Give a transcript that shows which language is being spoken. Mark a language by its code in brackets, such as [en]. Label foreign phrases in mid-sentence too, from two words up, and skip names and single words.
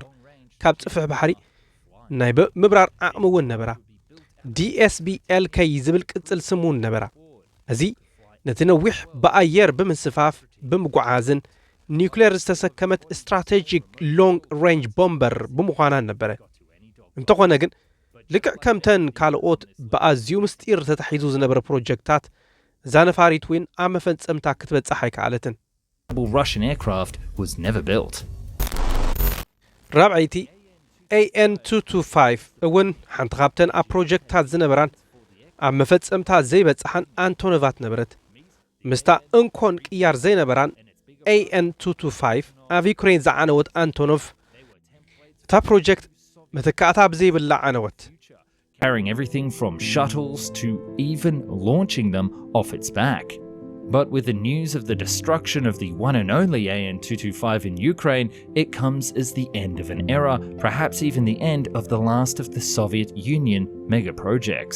[ti] ካብ ጽፍሕ ባሕሪ ናይ ምብራር ዓቕሚ እውን ነበራ። DSB-LK ዝብል ቅጽል ስም እውን ነበራ። እዚ ነቲ ነዊሕ ብኣየር ብምስፋፍ ብምጓዓዝን ኒውክሌር ዝተሰከመት [en] strategic long range bomber [ti] ብምዃና ነበረ። እንተኾነ ግን ልክዕ ከምተን ካልኦት ብኣዝዩ ምስጢር ተታሒዙ ዝነበረ ፕሮጀክታት እዛ ነፋሪት እውን ኣብ መፈጸምታ ክትበጽሕ ኣይከኣለትን። [en] Russian aircraft was never built. [ti] ራብዓይቲ AN-225 እውን ሓንቲ ካብተን ኣብ ፕሮጀክታት ዝነበራን ኣብ መፈጸምታ ዘይበጽሓን ኣንቶኖቫት ነበረት። ምስታ እንኮን ቅያር ዘይነበራን AN-225 ኣብ ዩክሬን ዝዓነወት ኣንቶኖቭ እታ ፕሮጀክት መተካእታ ብዘይብላ ዓነወት። [en] Carrying everything from shuttles to even launching them off its back. But with the news of the destruction of the one and only AN-225 in Ukraine, it comes as the end of an era, perhaps even the end of the last of the Soviet Union mega projects.